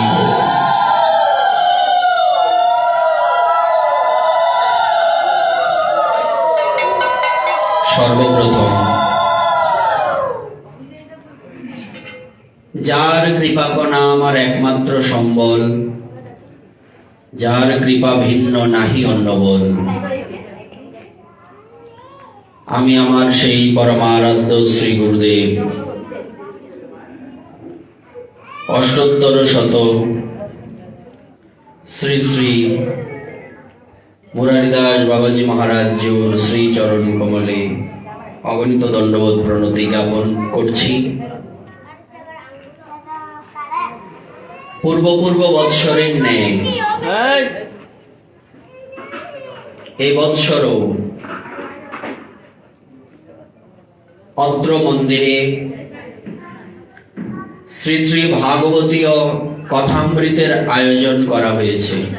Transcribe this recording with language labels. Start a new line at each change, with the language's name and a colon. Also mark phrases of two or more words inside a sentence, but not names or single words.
Bangla: সর্বপ্রথম যার কৃপা কণা আমার একমাত্র সম্বল, যার কৃপা ভিন্ন নাহি অন্য বল। আমি আমার সেই পরমারাধ্য শ্রী গুরুদেব অষ্টোত্তর শত শ্রী শ্রী মুরারীদাস বাবাজী মহারাজ জীর শ্রী চরণ কমলে অগণিত দণ্ডবৎ প্রণতি জ্ঞাপন করছি। পূর্ব বৎসরের ন্যায় এই বৎসরও অত্র মন্দিরে শ্রী শ্রী ভাগবতীয় কথামৃতের আয়োজন করা হয়েছে।